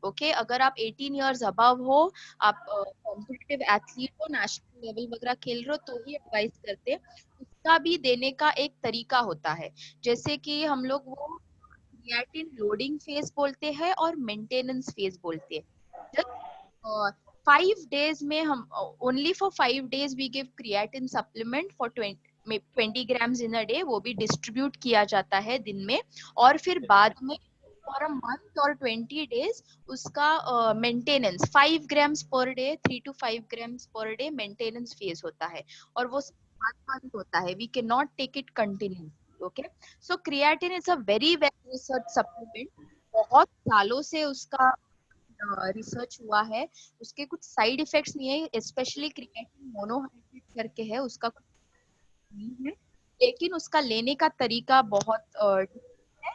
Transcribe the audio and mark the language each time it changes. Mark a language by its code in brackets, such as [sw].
[hi] Okay, अगर आप 18 years above हो, आप कॉम्पिटिटिव एथलीट हो, नेशनल लेवल वगैरह खेल रहे हो, तो ही एडवाइस करते हैं. उसका भी देने का एक तरीका होता है, जैसे कि हम लोग वो क्रिएटिन लोडिंग फेज बोलते हैं और मेंटेनेंस फेज बोलते हैं. [en] just 5 days [hi] में हम [en] Only for 5 days we give creatine supplement for 20 grams in a day. [hi] वो भी डिस्ट्रीब्यूट किया जाता है दिन में. और फिर बाद में फॉर अ मंथ और 20 days उसका maintenance 5 grams per day, 3 to 5 grams per day maintenance phase होता है. और वो मंथ होता है, [en] We can not take it continue. Okay, so creatine is a very well research supplement. [hi] बहुत सालों से उसका रिसर्च हुआ है. उसके कुछ साइड इफेक्ट्स नहीं है, स्पेशली क्रिएटिन मोनोहाइड्रेट करके है, उसका कुछ नहीं है, लेकिन उसका लेने का तरीका बहुत है.